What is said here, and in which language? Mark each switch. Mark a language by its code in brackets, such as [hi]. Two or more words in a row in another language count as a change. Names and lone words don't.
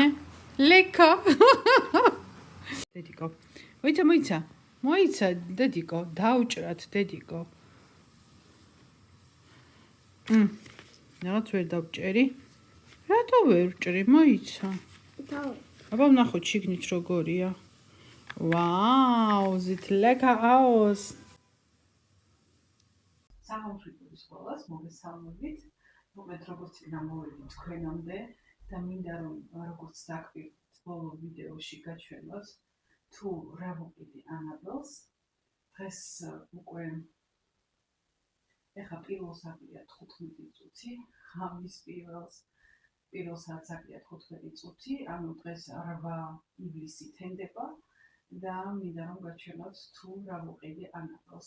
[ka] ლეკა! დედიკო. მოიცა, დედიკო, დაუჭრათ, დედიკო. რაღაც ვერ დავჭერი. რატო ვერ ვჭრი? მოიცა. აბა ვნახოთ შიგნით როგორია. [de] Wow, sieht lecker aus. [ka] Სახელმწიფოს სკოლას მოგესალმებით. მოკლედ როგორც წინა მოვედით თქვენამდე და მინდა რომ როგორც დაგვიყვეთ ბოლო ვიდეოში გაჩვენოთ თუ რა მოყიდი ანაბელს. დღეს უკვე ეხა პირველს აკლია 15 წუთი, ღამის პირველ საათს აკლია 15 წუთი, ანუ დღეს 8 ივლისი თენდება და მინდა რომ გაჩვენოთ თუ რა მოყიდი ანაბელს.